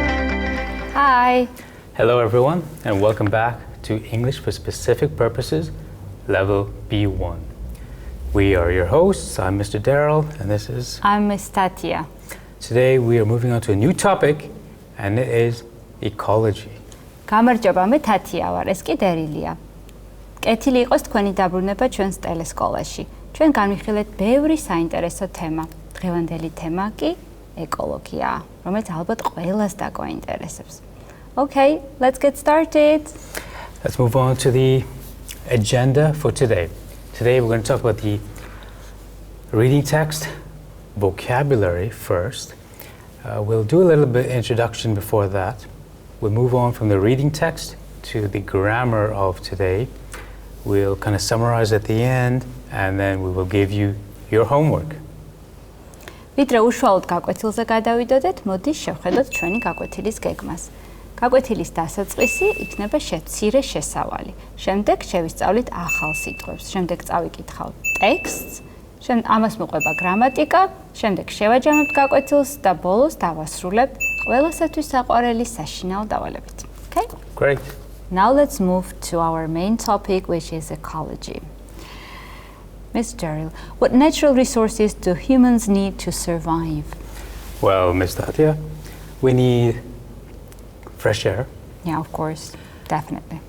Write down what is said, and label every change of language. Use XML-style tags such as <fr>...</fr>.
<en>everyone, and welcome back to English for Specific Purposes, Level B1. We are your hosts. I'm Mr. Deril, and this is... I'm Ms. Thათია. Today we are moving on to a new topic, and it is ecology.</en> <ka>გამარჯობა, მე თათია ვარ, ეს კი დერილია. კეთილი იყოს თქვენი დაბრუნება ჩვენს ტელესკოლაში. ჩვენ განვიხილეთ ბევრი საინტერესო თემა. დღევანდელი თემა კი ეკოლოგია, რომელიც ალბათ ყველას დაგვაინტერესებს.</ka> <en>Okay, let's get started. Let's move on to the agenda for today. Today we're going to talk about the reading text, vocabulary first. We'll do a little bit of introduction before that. We'll move on from the reading text to the grammar of today. We'll kind of summarize at the end, and then we will give you your homework.</en> <ka>ვიდრე უშუალოდ გაკვეთილზე გადავიდოდეთ, მოდი შევხედოთ ჩვენი გაკვეთილის გეგმას. გაკვეთილის დასაწყისი იქნება მცირე შესავალი. შემდეგ შევისწავლით ახალ სიტყვებს. შემდეგ წავიკითხავთ ტექსტს. ამას მოყვება გრამატიკა. შემდეგ შევაჯამებთ გაკვეთილს და ბოლოს დავასრულებთ ყველასათვის საყვარელი საშინაო დავალებით.</ka> <en>Okay? Great. Now let's move to our main topic, which is ecology. Ms. Derill, what natural resources do humans need to survive? Well, Ms. Thathia, we need fresh air. Yeah, of course, definitely.</en>